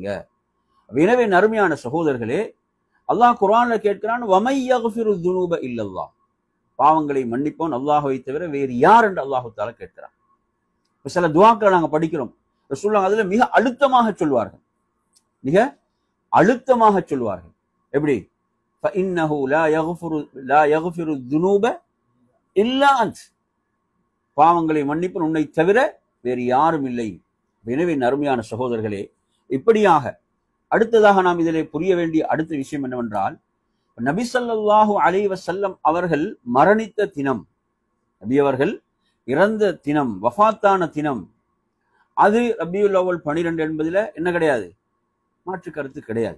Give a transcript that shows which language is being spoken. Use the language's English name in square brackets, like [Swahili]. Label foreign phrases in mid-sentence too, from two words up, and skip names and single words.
[Tamil] எனவே நறுமையான சகோதரர்களே, அல்லாஹ் குர்ஆன்ல கேட்கிறான், [Arabic] ومن يغفر الذنوب إلا الله, [Tamil] பாவங்களை மன்னிப்பவன் அல்லாஹ்வை தவிர வேறு யார் என்று அல்லாஹ் தஆலா கேட்கிறான். சில துஆக்களை நாங்க படிக்கிறோம், ரசூலுல்லாஹ் அதுல மிக அழுத்தமாக சொல்வார்கள், மிக அழுத்தமாக சொல்வார்கள். எப்படி? [Arabic] فإنه لا يغفر الذنوب إلا أنت, [Tamil] பாவங்களை மன்னிப்பவன் உன்னை தவிர வேறு யாரும் இல்லை. எனவே நறுமையான சகோதரர்களே, இப்படியாக அடுத்ததாக நாம் இதிலே புரிய வேண்டிய அடுத்த விஷயம் என்னவென்றால், நபி ஸல்லல்லாஹு அலைஹி வஸல்லம் அவர்கள் மரணித்த தினம், நபி அவர்கள் இறந்த தினம், வஃபாத்தான தினம், அது ரபியுல் அவ்வல் 12 என்பதில் என்ன கிடையாது, மாற்று கருத்து கிடையாது.